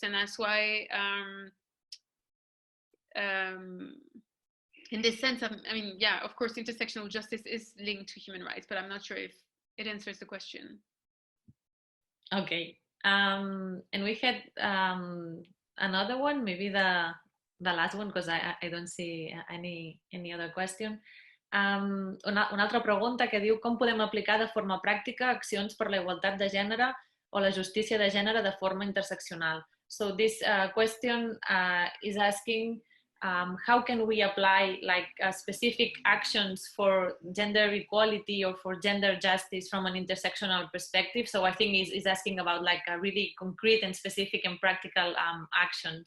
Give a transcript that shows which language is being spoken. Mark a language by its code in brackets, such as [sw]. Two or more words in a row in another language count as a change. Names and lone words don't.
[en] And that's why, in this sense, I mean, yeah, of course, intersectional justice is linked to human rights, but I'm not sure if it answers the question. Okay. And we had another one, maybe the last one, because I don't see any other question. [ca] Una altra pregunta que diu: com podem aplicar de forma pràctica accions per la igualtat de gènere o la justícia de gènere de forma interseccional? [en] So this question is asking how can we apply like specific actions for gender equality or for gender justice from an intersectional perspective. So I think is asking about like a really concrete and specific and practical actions.